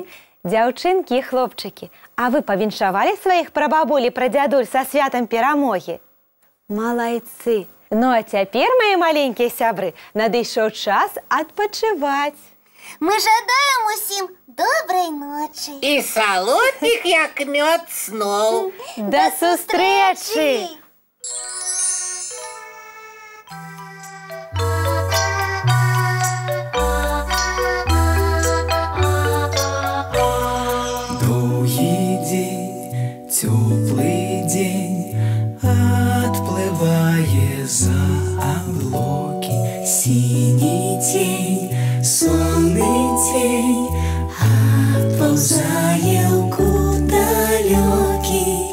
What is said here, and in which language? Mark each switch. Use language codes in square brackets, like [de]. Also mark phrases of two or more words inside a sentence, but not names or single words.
[be] Дзяўчынкі і хлопчыкі, а вы павіншавалі сваіх прабабулі, прадзядуль са святам перамогі? Малайцы! Ну а цяпер, мае маленькія сябры, надышоў час адпачываць. Мы жадаем усім добрай ночы. І салодкіх, як мёд, сноў! Да сустрэчы! [ru] Теплый день отплывая за облаки, синий тень, сонный тень отползает далекий.